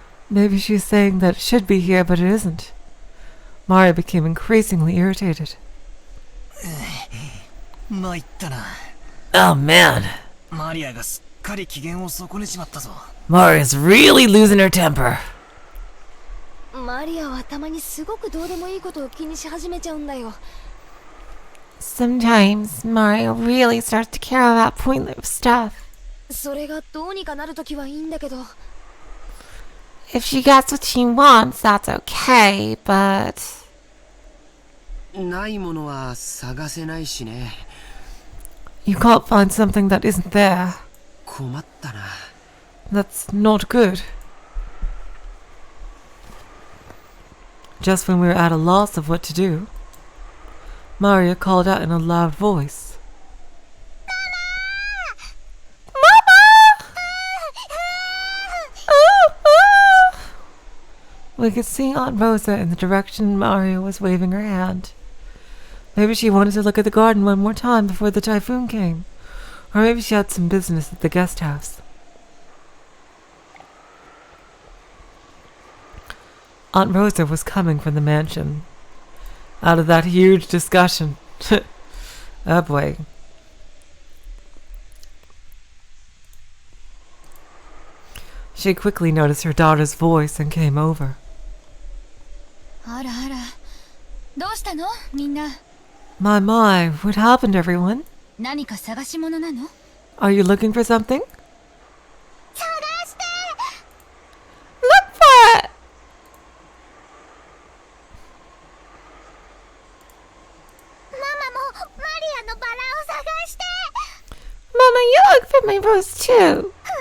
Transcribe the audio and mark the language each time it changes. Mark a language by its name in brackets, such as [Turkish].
[English] Maybe she's saying that it should be here, but it isn't. Maria became increasingly irritated. [Japanese] 参ったな。 [English] Oh man, [Japanese] マリアがすっかり機嫌を損ねちまったぞ。 [English] Maria's really losing her temper. [Japanese] マリアはたまにすごくどうでもいいことを気にし始めちゃうんだよ。 [English] Sometimes Mario really starts to care about pointless stuff. [Japanese] それがどうにかなるときはいいんだけど。 [English] If she gets what she wants, that's okay, but... [Japanese] ないものは探せないしね。 [English] You can't find something that isn't there. [Japanese] 困ったな。 [English] That's not good. Just when we were at a loss of what to do, Maria called out in a loud voice. We could see Aunt Rosa in the direction Maria was waving her hand. Maybe she wanted to look at the garden one more time before the typhoon came. Or maybe she had some business at the guest house. Aunt Rosa was coming from the mansion. Out of that huge discussion. Oh boy. She quickly noticed her daughter's voice and came over. [Japanese] あらあら、どうしたのみんな。 [English] My, what happened, everyone? [Japanese] 何か探し物なの？ [English] Are you looking for something? [Japanese] 探して！ [English] Look for it! [Japanese] ママもマリアのバラを探して！ [English] Mama, you look for my rose too.